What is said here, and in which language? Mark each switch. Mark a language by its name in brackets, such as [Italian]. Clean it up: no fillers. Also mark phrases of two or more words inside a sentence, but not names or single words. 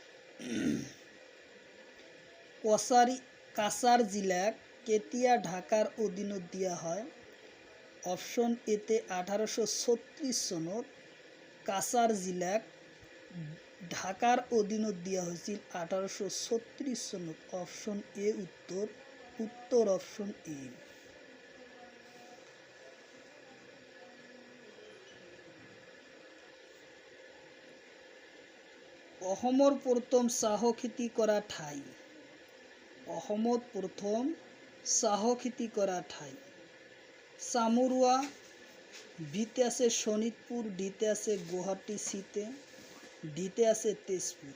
[Assamese] কাছাৰ জিলাক কেতিয়া ঢাকাৰ অধীনত দিয়া হয়? অপশন এতে 1836 চনত কাছাৰ জিলাক ঢাকাৰ অধীনত দিয়া হৈছিল 1836 চনত, [English] option A [Assamese] উত্তর। উত্তর [English] option A. [Assamese] অসমৰ প্ৰথম চাহ খেতি কৰা ঠাই? অসমত প্ৰথম চাহ খেতি কৰা ঠাই চামৰুৱা, বিতে আছে শোণিতপুৰ, ডিতে আছে গুৱাহাটী, সিতে ডিতে আছে তেজপুৰ।